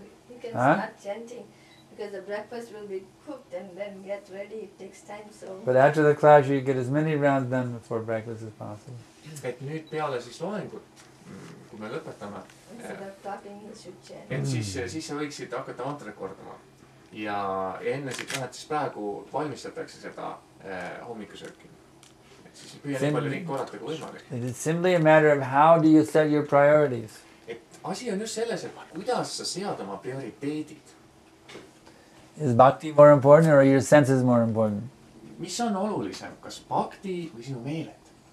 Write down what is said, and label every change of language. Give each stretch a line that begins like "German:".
English: You can start chanting because the breakfast will be cooked and then get ready. It takes time, so. But after the class you get as many rounds done before breakfast as possible.
Estonian: Et nüüd peale siis loengut, kui me lõpetame,
English: Instead of talking, you should chant.
Estonian: et siis sa võiksid hakata mantrat kordama. Ja enne siis praegu valmistatakse seda hommikusööki. Et siis püüa nii palju ringi korrata kui võimalik.
English: It is simply a matter of how do you set your priorities.
Estonian: Et asi on just selles, et kuidas sa sead oma prioriteedid.
English: Is bhakti more important or are your senses more important?
Estonian: Mis on olulisem, kas bhakti või sinu meeled?